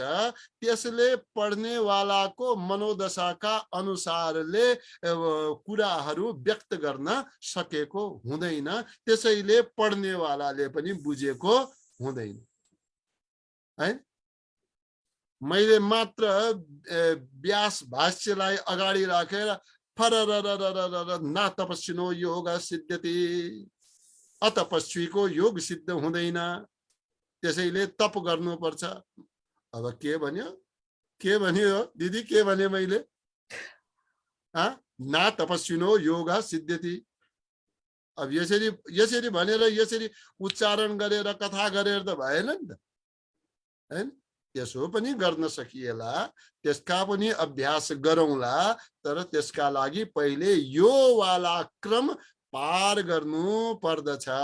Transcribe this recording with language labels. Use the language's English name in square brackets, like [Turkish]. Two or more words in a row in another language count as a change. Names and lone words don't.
[Nepali] त्यसले पढ्ने वालाको मनोदशाका अनुसारले कुराहरू व्यक्त गर्न सकेको हुँदैन। त्यसैले पढ्ने वालाले पनि बुझेको हुँदैन है। मैले मात्र व्यास भाष्यलाई अगाडि राखेर फररररररर [Sanskrit] ना तपस्विनो योग सिद्ध्यति, [Nepali] अतपस्वीको योग सिद्ध हुँदैन, त्यसैले तप गर्नुपर्छ। अब के भन्यो दिदी, के भने मैले? [Sanskrit] ना तपस्विनो योग सिद्ध्यति। [Nepali] अब यसरी भनेर यसरी उच्चारण गरेर कथा गरेर त भएन नि त हैन। त्यसो पनि गर्न सकिएला, त्यसका पनि अभ्यास गरौँला, तर त्यसका लागि पहिले यो वाला क्रम पार गर्नु पर्दछ।